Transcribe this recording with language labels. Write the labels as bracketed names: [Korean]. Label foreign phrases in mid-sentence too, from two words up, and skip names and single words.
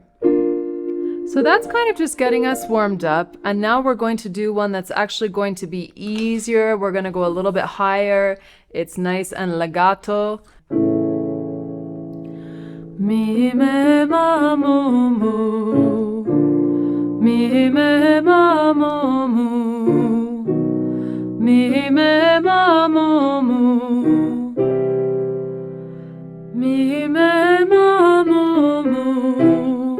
[English] So that's kind of just getting us warmed up. And now we're going to do one that's actually going to be easier. We're going to go a little bit higher. It's nice and legato. Mi, me, ma, mo, mo. Mi, me, ma, mo, mo. Mi, me, ma, mo, mo. Mi, me, ma, mo, mo.